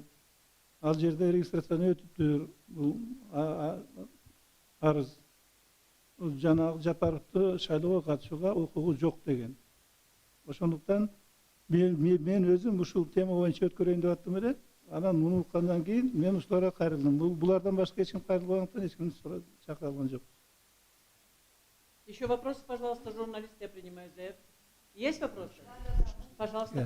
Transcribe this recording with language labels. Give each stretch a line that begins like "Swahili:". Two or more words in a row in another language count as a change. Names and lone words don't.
Kyrgyz: Ал жерде регистрацияны өтүптүр. Бул арыз жанагы Жапаровду шайлоого катышууга укугу жок деген. Ошондуктан мен өзүм ушул тема боюнча өткөрөйүн деп аттым эле. Анан муну уккандан кийин мен ушуларга кайрылдым. Булардан башка эч ким кайрылбагандыктан эч кимди чакыра алган жок.
Russian: Еще вопросы, пожалуйста, журналисты, я принимаю заявки. Есть вопросы? Пожалуйста, Да.